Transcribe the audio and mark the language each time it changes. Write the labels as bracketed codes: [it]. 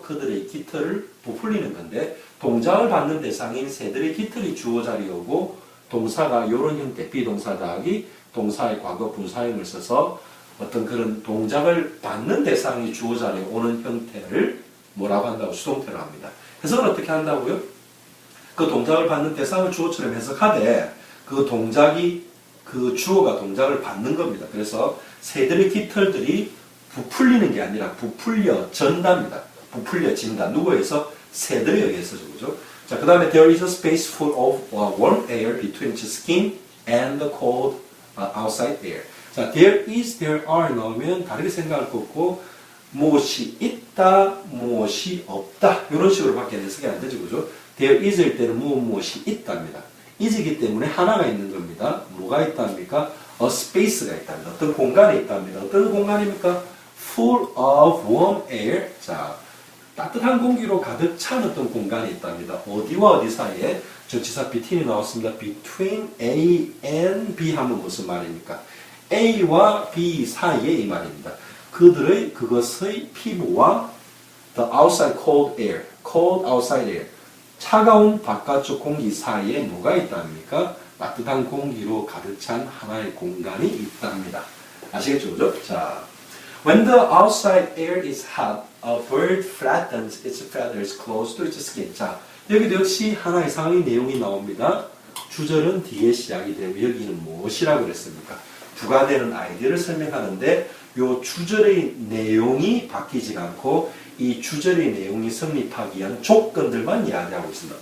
[ko] 그들의 깃털을 부풀리는 건데 동작을 받는 대상인 새들의 깃털이 주어 자리에 오고 동사가 이런 형태 비동사 더하기 동사의 과거 분사형을 써서 어떤 그런 동작을 받는 대상이 주어 자리에 오는 형태를 뭐라고 한다고? 수동태로 합니다. 해석을 어떻게 한다고요? 그 동작을 받는 대상을 주어처럼 해석하되 그 동작이 그 주어가 동작을 받는 겁니다. 그래서 새들의 깃털들이 부풀리는 게 아니라 부풀려진답니다. 부풀려진다. 누구에서? 새들에 의해서죠. 그죠? 자, 그 다음에 [en] there is a space full of warm air between the skin and the cold outside air. [ko] 자, [en] there is, there are [ko] 넣으면 다르게 생각할 거 없고 무엇이 있다, 무엇이 없다 이런 식으로 밖에 해석이 안 되죠. 그죠? [en] there is [ko] 일 때는 무엇이 있답니다. is이기 때문에 하나가 있는 겁니다. 뭐가 있답니까? [en] a space [ko] 가 있답니다. 어떤 공간이 있답니다. 어떤 공간입니까? [en] full of warm air. [ko] 자, 따뜻한 공기로 가득 찬 어떤 공간이 있답니다. 어디와 어디 사이에? 전치사 between이 나왔습니다. [en] between A and B [ko] 하면 무슨 말입니까? A와 B 사이에 이 말입니다. 그것의 피부와 [en] the outside cold air, cold outside air, [ko] 차가운 바깥쪽 공기 사이에 뭐가 있답니까? 따뜻한 공기로 가득 찬 하나의 공간이 있답니다. 아시겠죠? 그죠? 자, [en] when the outside air is hot, a bird flattens its feathers close to its skin. [ko] 자, 여기도 역시 하나의 상의 내용이 나옵니다. 주절은 뒤에 시작이 되고 여기는 무엇이라고 그랬습니까? 부가되는 아이디어를 설명하는데 요 주절의 내용이 바뀌지 않고 이 주절의 내용이 성립하기 위한 조건들만 이야기하고 있습니다.